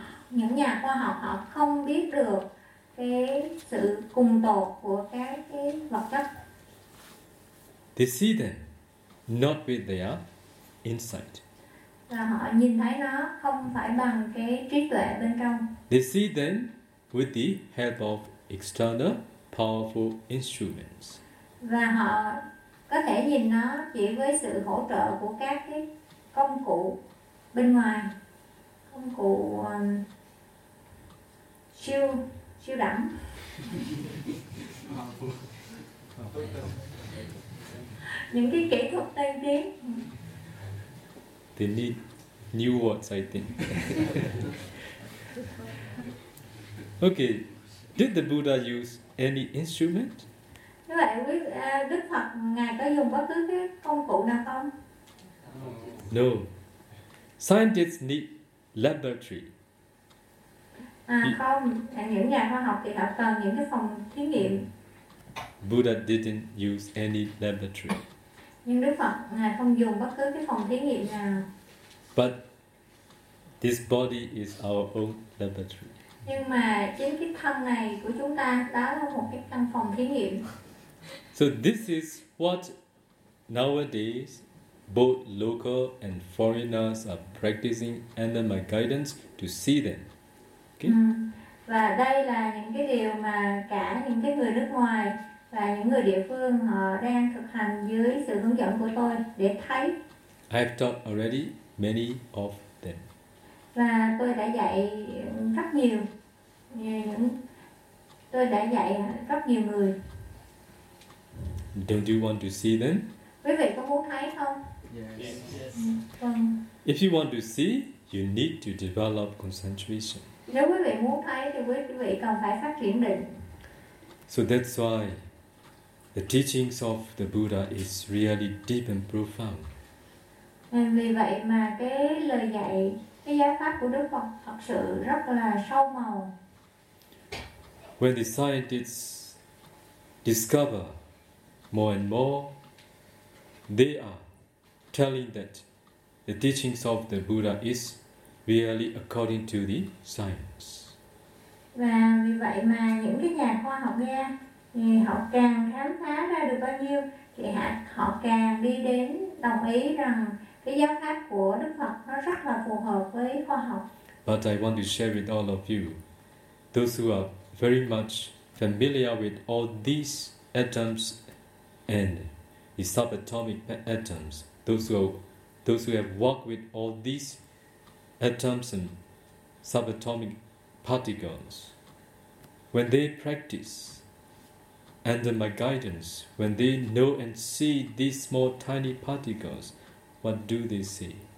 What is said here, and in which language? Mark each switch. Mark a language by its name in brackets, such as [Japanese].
[Vietnamese] những nhà khoa học họ không biết được cái sự cùng tột của cái vật chất. [English] They see them not with their insight. [Vietnamese] Là họ nhìn thấy nó không phải bằng cái trí tuệ bên trong. [English] They see them with the help of external powerful instruments. [Vietnamese] Và họ có thể nhìn nó chỉ với sự hỗ trợ của các cái công cụ bên ngoài. Công cụ siêu đẳng. Những cái kỹ thuật tiên tiến. [English] They need new words, I think. Okay, did the Buddha use any instrument? [Vietnamese] Như vậy, Đức Phật ngài có dùng bất cứ cái công cụ nào không? [English] No. Scientists need laboratory. [Vietnamese] Không, những nhà khoa học thì họ cần những cái phòng thí nghiệm. [English] Buddha didn't use any laboratory. [Vietnamese] Nhưng Đức Phật ngài không dùng bất cứ cái phòng thí nghiệm nào. [English] But this body is our own laboratory. [Vietnamese] Nhưng mà chính cái thân này của chúng ta đó là một cái căn phòng thí nghiệm. [English] So this is what nowadays both local and foreigners are practicing under my guidance to see them. Okay? [Vietnamese] Và đây là những cái điều mà cả những cái người nước ngoài và những người địa phương họ đang thực hành dưới sự hướng dẫn của tôi để thấy. [English] I have taught already many of them. [Vietnamese] Và tôi đã dạy rất nhiều. Tôi đã dạy rất nhiều người. [English] Don't you want to see them? [Vietnamese] Quý vị có muốn thấy không? [English] Yes. If you want to see, you need to develop concentration. [Vietnamese] Nếu quý vị muốn thấy thì quý vị cần phải phát triển định. [English] So that's why the teachings of the Buddha is really deep and profound. [Vietnamese] Vì vậy mà cái lời dạy, cái giáo pháp của Đức Phật thật sự rất là sâu màu. [English] When the scientists discover more and more, they are telling that the teachings of the Buddha is really according to the science. [Vietnamese] Và vì vậy mà những cái nhà khoa học nha, thì họ càng khám phá ra được bao nhiêu thì họ càng đi đến đồng ý rằng cái giáo pháp của Đức Phật nó rất là phù hợp với khoa học. [English] But I want to share with all of you those who are very much familiar with all these atoms and the subatomic atoms, those who have worked with all these atoms and subatomic particles, when they practice under my guidance, when they know and see these small tiny particles, what do they see?